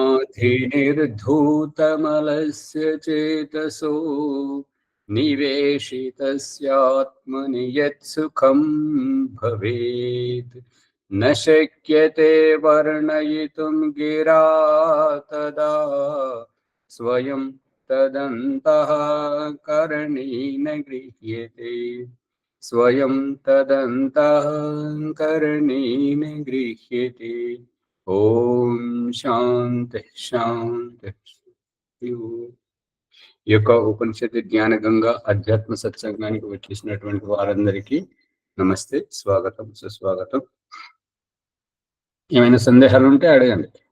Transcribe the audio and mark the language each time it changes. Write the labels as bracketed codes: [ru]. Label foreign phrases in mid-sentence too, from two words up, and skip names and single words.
[sa] बुद्धिर्धूतमलस्य चेतसो निवेशितस्यात्मनि यत्सुखं भवेत् न शक्यते वर्णयितुं गिरा तदा स्वयं तदन्तः करणेन गृह्यते स्वयं तदन्तः करणेन गृह्यते। ఓం శాంతి శాంతి. [te] ఈ యొక్క ఉపనిషత్తు జ్ఞాన గంగా అధ్యాత్మ సత్సంగానికి వచ్చేసినటువంటి వారందరికీ నమస్తే, స్వాగతం, సుస్వాగతం. ఏమైనా సందేహాలు ఉంటే అడగండి.